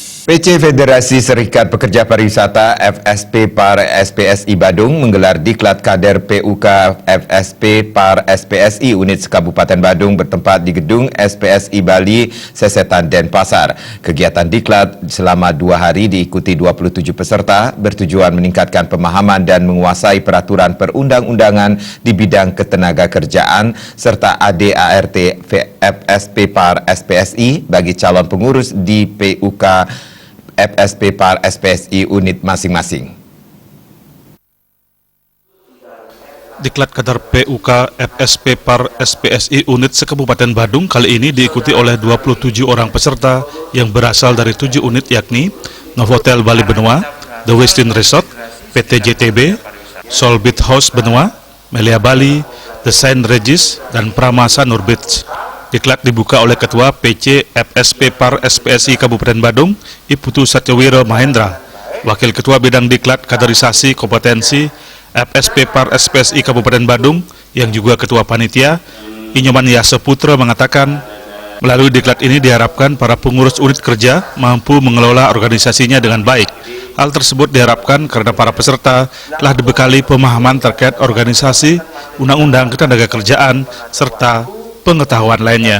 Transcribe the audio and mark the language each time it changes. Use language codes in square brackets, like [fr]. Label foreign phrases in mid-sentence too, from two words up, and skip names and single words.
[id] PC Federasi Serikat Pekerja Pariwisata Fsp-Par Spsi Badung menggelar Diklat Kader Puk Fsp-Par Spsi unit Se-Kabupaten Badung bertempat di Gedung SPSI Bali, SESETAN, DENPASAR. Kegiatan Diklat selama 2 hari diikuti 27 peserta bertujuan meningkatkan pemahaman dan menguasai peraturan perundang-undangan di bidang ketenagakerjaan serta ADART Fsp-Par Spsi bagi calon pengurus di PUK Fsp-Par Spsi unit masing-masing. Diklat Kader Puk Fsp-Par Spsi unit Se-Kabupaten Badung kali ini diikuti oleh 27 orang peserta yang berasal dari 7 unit yakni Novotel Bali Benua, The Westin Resort, PT JTB, Solbit House Benua, Melia Bali, The Saint Regis, dan Pramasa Nurbits. Diklat dibuka oleh Ketua PC Fsp-Par Spsi Kabupaten Badung, Iputu Satyawiro Mahendra, Wakil Ketua Bidang Diklat Kaderisasi Kompetensi Fsp-Par Spsi Kabupaten Badung, yang juga Ketua Panitia, Inyoman Seputar mengatakan, melalui diklat ini diharapkan para pengurus unit kerja mampu mengelola organisasinya dengan baik. Hal tersebut diharapkan karena para peserta telah dibekali pemahaman terkait organisasi, undang-undang ketenagakerjaan, serta pengetahuan lainnya.